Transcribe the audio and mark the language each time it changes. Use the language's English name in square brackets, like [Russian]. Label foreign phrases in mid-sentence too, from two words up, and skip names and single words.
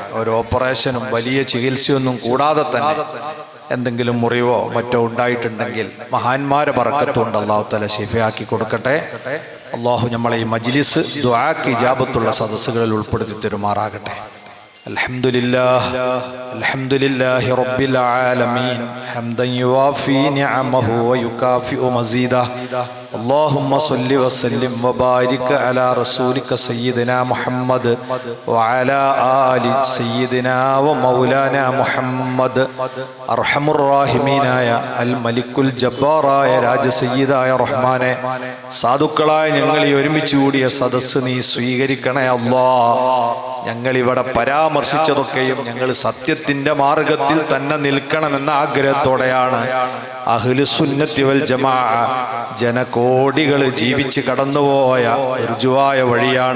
[Malayalam] ഒരു ഓപ്പറേഷനും വലിയ ചികിത്സയൊന്നും കൂടാതെ തന്നെ എന്തെങ്കിലും മുറിവോ മറ്റോ ഉണ്ടായിട്ടുണ്ടെങ്കിൽ മഹാന്മാരെ ബറക്കത്തുകൊണ്ട് [Arabic] الله تعالى [Malayalam] ശിഫയാക്കി കൊടുക്കട്ടെ. അല്ലാഹു നമ്മളെ ഈ മജ്ലിസ് ദുആക്ക് ഇജാബത്തുള്ള സദസ്സുകളിൽ ഉൾപ്പെടുത്തി തരുമാറാകട്ടെ. [Arabic] الحمد لله الحمد لله رب العالمين حمدا يوافي نعمه ويكافئ مزيده. اللهم صل وسلم وبارك على رسولك سيدنا محمد وعلى آل سيدنا ومولانا محمد. أرحم الراحمين يا الملك الجبار يا [Malayalam] രാജ സയ്യിദായ റഹ്മാനെ, സാധുക്കളായ ഞങ്ങൾ ഈ ഒരുമിച്ച് കൂടിയ സദസ്സ് നീ സ്വീകരിക്കണേ അല്ലാഹ്. ഞങ്ങൾ ഇവിടെ പരാമർശിച്ചതൊക്കെയും ഞങ്ങൾ സത്യത്തിന്റെ മാർഗത്തിൽ തന്നെ നിൽക്കണമെന്ന ആഗ്രഹത്തോടെയാണ്. [Arabic] أهل السنة والجماعة [Malayalam] ജനകോടികൾ ജീവിച്ച് കടന്നുപോയ ഋജുവായ വഴിയാണ്.